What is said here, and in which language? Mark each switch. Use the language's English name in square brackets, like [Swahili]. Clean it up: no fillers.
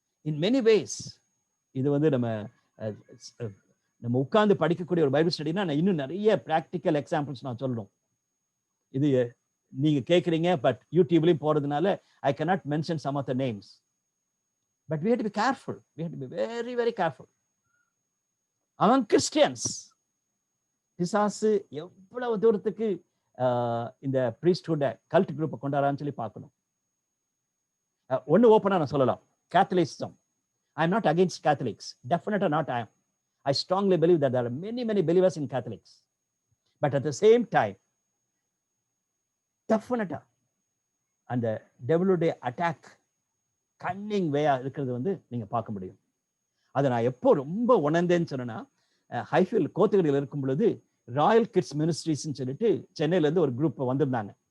[Tamil] In many ways இது வந்து நம்ம உட்கார்ந்து படிக்கக்கூடிய ஒரு பைபிள் ஸ்டடினா இன்னும் நிறைய பிராக்டிக்கல் எக்ஸாம்பிள்ஸ் நான் சொல்லணும். இது நீங்க கேட்குறீங்க, பட் யூடியூப்லயும் போறதுனால [English] I cannot mention some of the names. But we have to be careful. We have to be very, very careful. Among Christians, [Tamil] பிசாசு எவ்வளவு தூரத்துக்கு இந்த [English] priesthood cult group [Tamil] கொண்டாரான்னு சொல்லி பார்க்கணும். ஒன்னு ஓப்பனா நான் சொல்லலாம், Catholicism. [English] I am not against Catholics. Definitely not I am. I strongly believe that there are many, many believers in Catholics. But at the same time [Tamil] டெஃபினட்டா அந்த டெவலுடைய அட்டாக் கன்னிங் வேயா இருக்கிறது வந்து நீங்க பார்க்க முடியும். அதை நான் எப்போ ரொம்ப உணர்ந்தேன்னு சொன்னேன்னா, ஹைஃபீல்ட் கோத்தகிரியில் இருக்கும் பொழுது ராயல் கிட்ஸ் மினிஸ்ட்ரிஸ்ன்னு சொல்லிட்டு சென்னையில இருந்து ஒரு குரூப் வந்திருந்தாங்க.